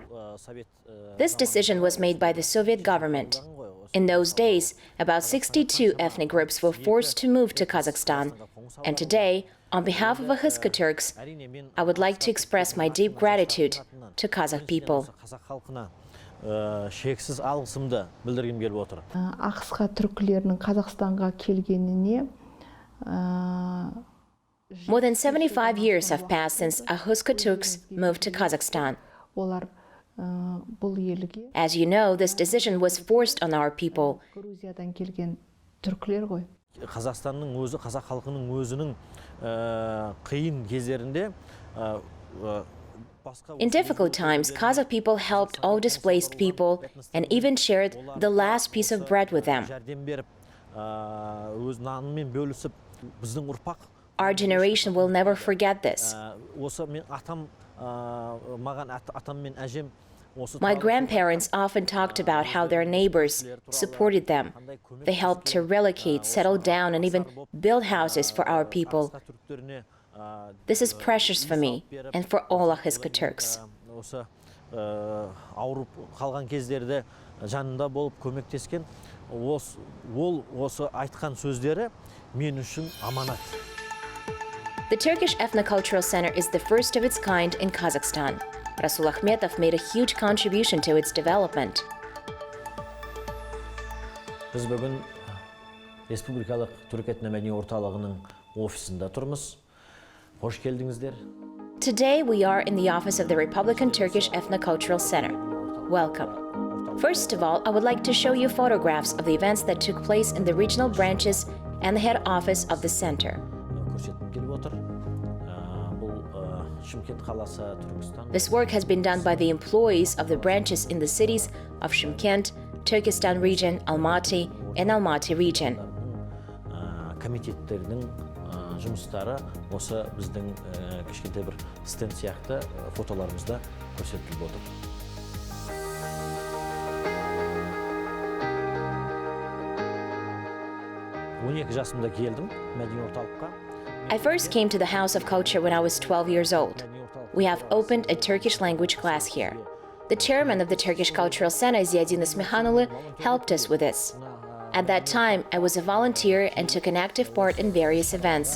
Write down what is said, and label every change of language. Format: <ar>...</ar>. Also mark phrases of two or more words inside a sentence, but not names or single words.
<en>This decision was made by the Soviet government. In those days, about 62 ethnic groups were forced to move to Kazakhstan, and today, on behalf of Ahiska Turks, I would like to express my deep gratitude to Kazakh people.</en> <kk>Шексіз алғысымды білдіргім келіп отыр.</kk> <tr>Akhiska Türklerinin Kazakhstan'a gelgenine</tr> <en>More than 75 years have passed since Ahiska Turks moved to Kazakhstan.</en> <kk>Олар бұл елге</kk> <en>As you know, this decision was forced on our people.</en> <kk>Грузиядан келген түрклер ғой. Қазақстанның өзі, қазақ халқының өзінің қиын кездерінде</kk> <en>In difficult times, Kazakh people helped all displaced people and even shared the last piece of bread with them. Our generation will never forget this. My grandparents often talked about how their neighbors supported them. They helped to relocate, settle down, and even build houses for our people. This is precious for me and for all Ahiska Turks.</en> <kk>Қалған кездерде жанында болып көмектескен осы айтқан сөздері мен үшін аманат.</kk> <en>The Turkish Ethnocultural Center is the first of its kind in Kazakhstan. Rasul Akhmetov made a huge contribution to its development.</en> <kk>Біз бүгін Республикалық Түрік этномәдени орталығының офисында тұрмыз.</kk> <tr>Hoş geldinizler.</tr> <en>Today we are in the office of the Republican Turkish Ethnocultural Center. Welcome. First of all, I would like to show you photographs of the events that took place in the regional branches and the head office of the center. This work has been done by the employees of the branches in the cities of Shymkent, Turkestan region, Almaty, and Almaty region.</en> <kk>Жұмыстары осы біздің кішкентай бір стенд сияқты фотоларымызда көрсетіліп отыр. Жасымда келдім мәдени орталыққа.</kk> <en>I first came to the House of Culture when I was 12 years old. We have opened a Turkish language class here. The chairman of the Turkish Cultural Center, Ziyadin Ismihanulu, helped us with this. At that time, I was a volunteer and took an active part in various events.</en>